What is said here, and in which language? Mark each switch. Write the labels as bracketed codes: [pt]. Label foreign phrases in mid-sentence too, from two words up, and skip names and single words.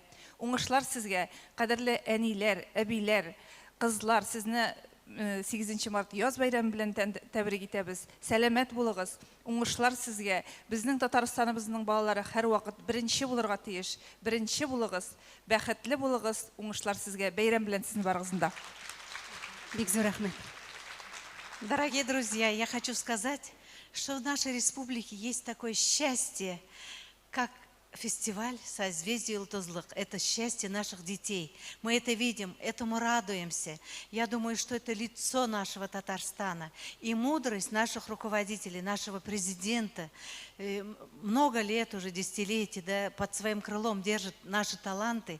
[tt] Уңышлар сезгә, кадерле әниләр, әбиләр, кызлар, сезне 8 март яз бәйрәме белән тәбрик итәбез. Сәламәт булыгыз, уңышлар сезгә. Безнең Татарстаныбызның балалары һәр вакыт беренче булырга тиеш. Беренче булыгыз, бәхетле булыгыз, уңышлар сезгә. Бәйрәм белән сезнең барыгызда. Бик зур рәхмәт. [ru] Дорогие друзья, я хочу сказать, что в нашей республике есть такое счастье, как фестиваль «Созвездие Йылдызлык». Это счастье наших детей. Мы это видим, этому радуемся. Я думаю, что это лицо нашего Татарстана. И мудрость наших руководителей, нашего президента, много лет, уже десятилетий, да, под своим крылом держит наши таланты.